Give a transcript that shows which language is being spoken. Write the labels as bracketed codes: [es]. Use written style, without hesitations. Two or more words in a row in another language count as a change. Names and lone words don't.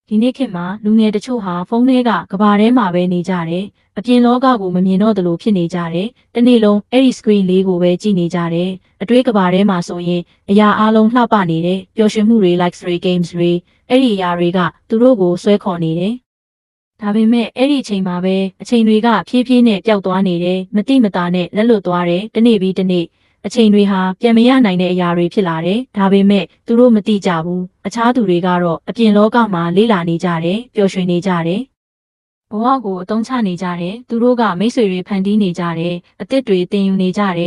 [my] ဒီနေ့ခေတ်မှာလူငယ်တချို့ဟာဖုန်းထဲကကဘာထဲမှာပဲနေကြတယ်။အပြင်လောကကိုမမြင်တော့သလိုဖြစ်နေကြတယ်။တနေ့လုံးအဲ့ဒီ screen လေးကိုပဲကြည့်နေကြတယ်။အတွေးကဘာထဲမှာဆိုရင်အရာအလုံးလှပနေတယ်။ပျော်ရွှင်မှုတွေ [en] like story games [my] တွေအဲ့ဒီအရာတွေကသူတို့ကိုဆွဲခေါ်နေတယ်။ဒါပေမဲ့အဲ့ဒီအချိန်မှာပဲအချိန်တွေကဖြည်းဖြည်းနဲ့ပျောက်သွားနေတယ်။မတိမတာ နဲ့လက်လွတ်သွားတယ်။တနေ့ပြီးတနေ့အချိန်တွေဟာပြန်မရနိုင်တဲ့အရာတွေဖြစ်လာတယ်။ဒါပေမဲ့သူတို့မသိကြဘူး။အခြားသူတွေကတော့အပြင်လောကမှာလေ့လာနေကြတယ်၊ပျော်ရွှင်နေကြတယ်။ဘဝကိုအသုံးချနေကြတယ်။သူတို့ကမိတ်ဆွေတွေဖန်တီးနေကြတယ်။အသစ်တွေသင်ယူနေကြတယ်